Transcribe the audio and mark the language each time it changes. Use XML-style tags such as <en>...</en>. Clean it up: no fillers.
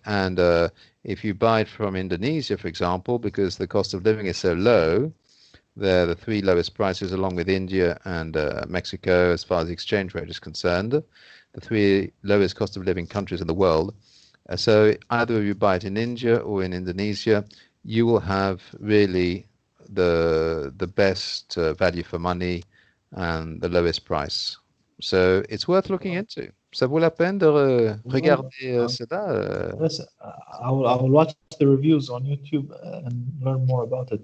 <en>And if you buy it from Indonesia, for example, because the cost of living is so low, they're the three lowest prices along with India and Mexico as far as the exchange rate is concerned, the three lowest cost of living countries in the world. So either you buy it in India or in Indonesia, you will have really the best value for money and the lowest price. So it's worth looking into.</en> <fr>Ça vaut la peine de regarder cela.</fr> <en>Yes, I will watch the reviews on YouTube and learn more about it.</en>